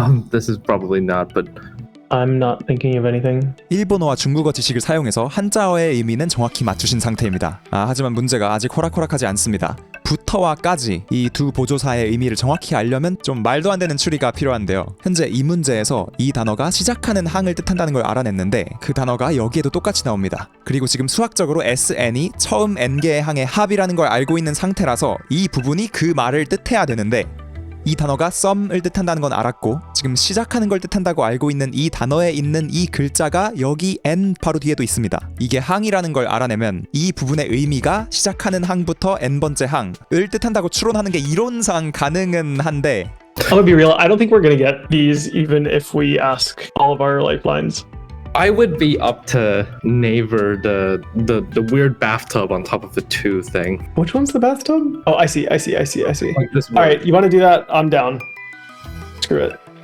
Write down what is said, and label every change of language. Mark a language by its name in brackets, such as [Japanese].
[English] This is probably not, but I'm not thinking of anything. [Korean] 일본어와 중국어 지식을 사용해서 한자어의 의미는 정확히 맞추신 상태입니다. 하지만 문제가 아직 호락호락하지 않습니다. 부터와 까지 이 두 보조사의 의미를 정확히 알려면 좀 말도 안 되는 추리가 필요한데요. 현재 이 문제에서 이 단어가 시작하는 항을 뜻한다는 걸 알아냈는데 그 단어가 여기에도 똑같이 나옵니다. 그리고 지금 수학적으로 SN이 처음 N개의 항의 합이라는 걸 알고 있는 상태라서 이 부분이 그 말을 뜻해야 되는데 이 단어가 썸을 뜻한다는 건 알았고 지금 시작하는 걸 뜻한다고 알고 있는 이 단어에 있는 이 글자가 여기 N 바로 뒤에도 있습니다. 이게 항이라는 걸 알아내면 이 부분의 의미가 시작하는 항부터 N번째 항을 뜻한다고 추론하는 게 이론상 가능은 한데 [English] I'm gonna be real. I don't think we're gonna get these even if we ask all of our lifelines. I would be up to Naver, the weird bathtub on top of the two thing. Which one's the bathtub? Oh, I see. Like this All right, you want to do that? I'm down. Screw it.